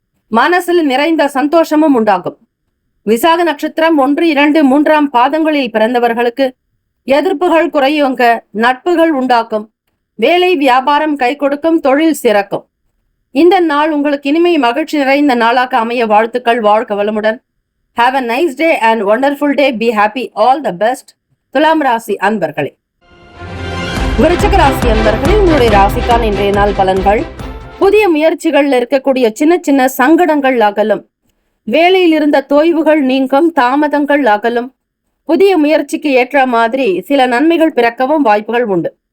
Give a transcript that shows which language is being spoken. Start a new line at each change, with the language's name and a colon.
Tamil: மனசில் நிறைந்த சந்தோஷமும் உண்டாகும். விசாக நட்சத்திரம் 1, 2, 3ஆம் பாதங்களில் பிறந்தவர்களுக்கு எதிர்ப்புகள் குறையுங்க. நட்புகள் உண்டாக்கும். வேலை வியாபாரம் கை கொடுக்கும். தொழில் சிறக்கும். இந்த நாள் உங்களுக்கு இனிமை மகிழ்ச்சி நிறைந்த நாளாக அமைய வாழ்த்துக்கள். வாழ்க வளமுடன்.
English: Have a nice day and wonderful day. Be happy. All the best.
Tamil: துலாம் ராசி அன்பர்களே. விருச்சிக ராசி அன்பர்களே, உங்களுடைய ராசிக்கான இன்றைய நாள் பலன்கள்: புதிய முயற்சிகள்ல இருக்கக்கூடிய சின்ன சின்ன சங்கடங்கள் அகலும். வேலையில் இருந்த தொய்வுகள் நீங்கும். தாமதங்கள் அகலும். புதிய முயற்சிக்கு ஏற்ற மாதிரி சில நன்மைகள் பிறக்கவும் வாய்ப்புகள் உண்டு.